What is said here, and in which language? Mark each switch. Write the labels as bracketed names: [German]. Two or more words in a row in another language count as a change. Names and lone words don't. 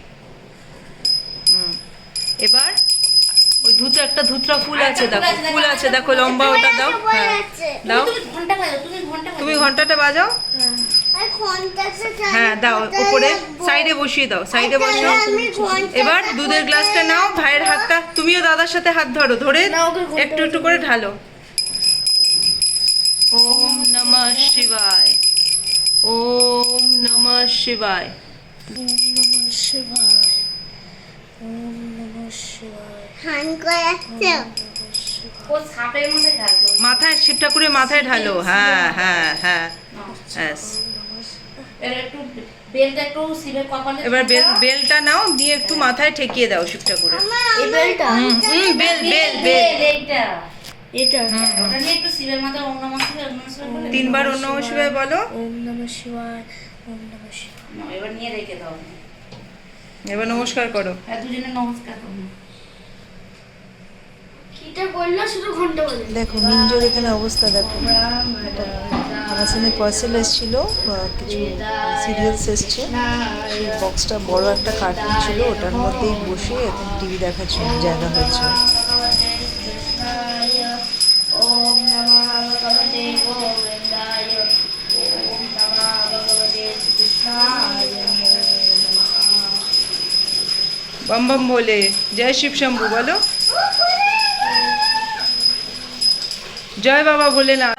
[Bangla] এবার ওই একটা ধুতরা ফুল আছে, দেখো ফুল আছে, দেখো লম্বা, ওটা দাও। হ্যাঁ দাও, তুমি ঘন্টাটা বাজাও। হ্যাঁ দাও, উপরে সাইডে বসিয়ে দাও, সাইডে বসো। এবার দুধের গ্লাসটা নাও, ভাইয়ের হাতটা, তুমিও দাদার সাথে হাত ধরো, ধরে একটু একটু করে ঢালো। [Sanskrit] ওম নমঃ শিবায়, ওম নমঃ শিবায়, ওম নমঃ শিবায়, ওম নমঃ শিবায়। [Bangla] মাথায় শিবটা করে মাথায় ঢালো। হ্যাঁ হ্যাঁ হ্যাঁ, এবার বেলটা নাও, দিয়ে একটু মাথায় ঠেকিয়ে দাও শিবটা করে। বেল বেল বেল, তিনবার [Sanskrit] ওম নমঃ শিবায় [Bangla] বলো। [Sanskrit] ওম নমঃ শিবায়, ওম নমঃ শিবায়। [Bangla] এবার নিয়ে রেখে দাও, এবার নমস্কার করো। দুজনে নমস্কার করো। দেখো মিঞ্জোর এখানে অবস্থা দেখো, আমার সামনে পার্সেল এসেছিল, কিছু সিরিয়ালস এসছে, সেই বক্সটা বড় একটা কার্টুন ছিল, ওটার মধ্যেই বসে এখন টিভি দেখার জন্য জায়গা হয়েছে। [Hindi] बम बम बोले, जय शिव शंभू बोलो, जय बाबा भोलेनाथ।